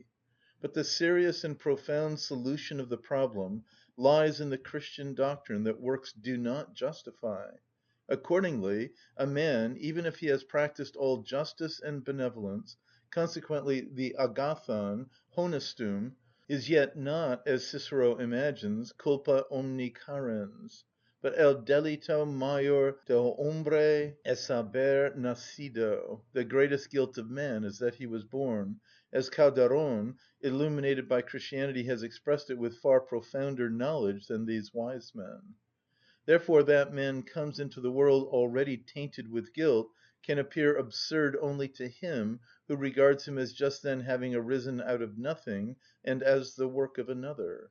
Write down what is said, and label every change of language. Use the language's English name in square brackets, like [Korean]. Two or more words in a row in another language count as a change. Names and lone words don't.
[English] But the serious and profound solution of the problem lies in the Christian doctrine that works do not justify. Accordingly, a man, even if he has practised all justice and benevolence, consequently the agathon, honestum, is yet not, as Cicero imagines, [Latin] culpa omni carens, [Spanish] but el delito mayor del hombre es haber nacido, [English] the greatest guilt of man is that he was born, as Calderon, illuminated by Christianity, has expressed it with far profounder knowledge than these wise men. Therefore that man comes into the world already tainted with guilt can appear absurd only to him who regards him as just then having arisen out of nothing and as the work of another.